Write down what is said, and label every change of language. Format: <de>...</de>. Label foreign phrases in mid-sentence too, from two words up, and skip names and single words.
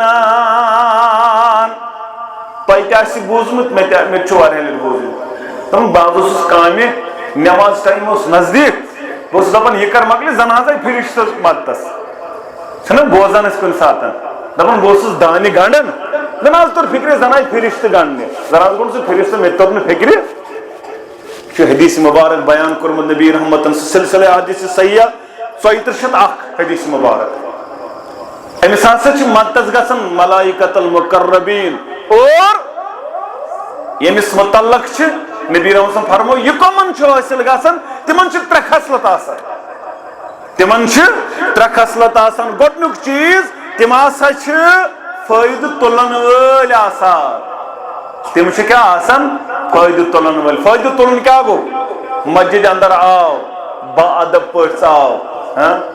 <ks>بنان تۄہہِ تہِ آسہِ بوٗزمُت مےٚ تہِ چھُ واریاہ لٹہِ بوٗزمُت بہٕ حظ اوسُس کامہِ نٮ۪ماز ٹایم اوس نزدیٖک بہٕ اوسُس دپان یہِ کر مۄکلہِ زن حظ آیہِ فرشتہٕ مدتس چھِنہ بوزان أسۍ کُنہِ ساتہٕ دپان بہٕ اوسُس دانہِ گنڈان زن حظ توٚر فِکرِ زن آیہِ فرشتہٕ گنڈنہِ زن حظ گوٚو سُہ فرشتہٕ مےٚ تہِ توٚر نہٕ فِکرِ یہِ چھُ حدیث مُبارک بیان کوٚرمُت نبی رحمتن سُہ سلسلے حدیث صحیح 3401 حدیث مُبارک أمِس ہسا چھِ مدتس گژھان</ks> <ar>ملائکۃ المقربین</ar> <ks>اور ییٚمِس متعلق چھِ نبی رحمتن فرمو یہِ کٕمن چھُ حٲصِل گژھان تِمن چھِ 3 خصلت آسان تِمن چھِ 3 خصلت آسان گۄڈنیُک چیٖز تِم ہسا چھِ فٲیدٕ تُلن وٲلۍ آسان تِم چھِ کیٛاہ آسان فٲیدٕ تُلن وٲلۍ فٲیدٕ تُلُن کیٛاہ گوٚو مسجد اندر آو با ادب پٲٹھۍ ژاو</ks>